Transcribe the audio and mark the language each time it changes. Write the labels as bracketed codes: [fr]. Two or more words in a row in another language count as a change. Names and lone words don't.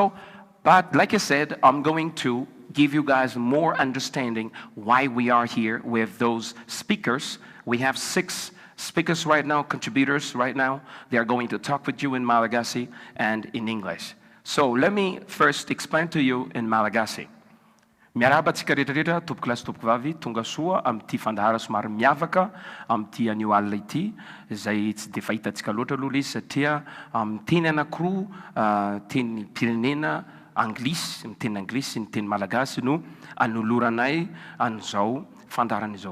[en] But like I said, I'm going to give you guys more understanding why we are here with those speakers. We have 6 speakers right now, contributors right now. They are going to talk with you in Malagasy and in English. So let me first explain to you in Malagasy. [mg] Miaraba tsika rehetrarehetra, tompoko lahy sy tompoko vavy, tonga soa amin'ity fandahara somary miavaka amin'ity anio alina ity, izay tsy dia fahitantsika loatra aloha izy satria amin'ny teny anankiroa, teny pirenena anglisy, ny teny anglisy sy ny teny malagasy no anoloranay an'izao fandaharana izao.